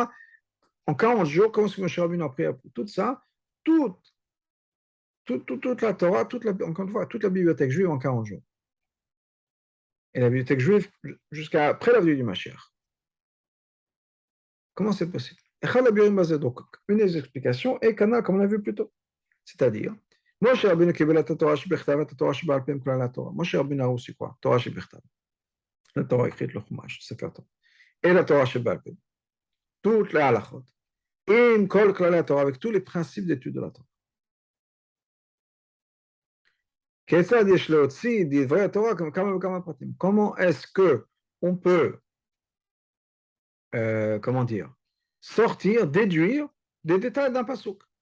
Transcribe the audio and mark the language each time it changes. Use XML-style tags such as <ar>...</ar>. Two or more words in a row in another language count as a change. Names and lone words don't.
<fr>En 40 jours, comment est-ce que Moshe Rabbeinu a appris tout ça, toute la Torah, encore une fois, toute la bibliothèque juive en 40 jours. Et la bibliothèque juive jusqu'à après la venue du Mashiach. Comment c'est possible? Donc, une des explications est Kana, comme on l'a vu plus tôt. C'est-à-dire,</fr> <he>משה רבינו קיבל את תורה שבכתב את תורה שבעל פה כל לה תורה.</he> <fr>Moshe Rabbeinu a reçu quoi?</fr> <he>תורה שבכתב.</he> <fr>La Torah écrite, le Chumash, c'est faire Torah. Et la</fr> <he>תורה שבעל פה.</he> <fr>Toutes les halachot. Et kol la Torah, avec tous les principes d'étude de la Torah. Comment est-ce que on peut, comment dire, sortir, déduire des détails d'un pasuk?</fr>